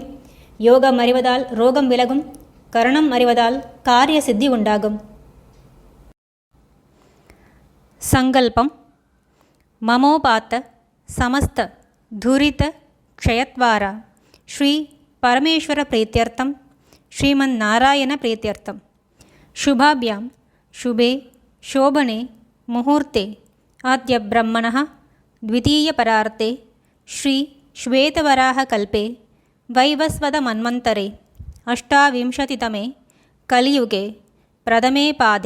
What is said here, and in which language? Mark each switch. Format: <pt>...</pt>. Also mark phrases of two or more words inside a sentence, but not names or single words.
<ta>யோகம் அறிவதால் ரோகம் விலகும். கரணம் அறிவதால் காரிய சித்தி உண்டாகும்.</ta> <sa>सङ्कल्पं ममोपात्त समस्त दुरित क्षयद्वारा श्री परमेश्वर प्रीत्यर्थं श्रीमन् नारायण प्रीत्यर्थं शुभाभ्यां शुभे शोभने मुहूर्ते आद्य ब्रह्मणः द्वितीयपरार्ते श्री श्वेतवराहकल्पे वैवस्वतमन्वन्तरे अष्टाविंशतितमे कलियुगे प्रथमे पादे</sa>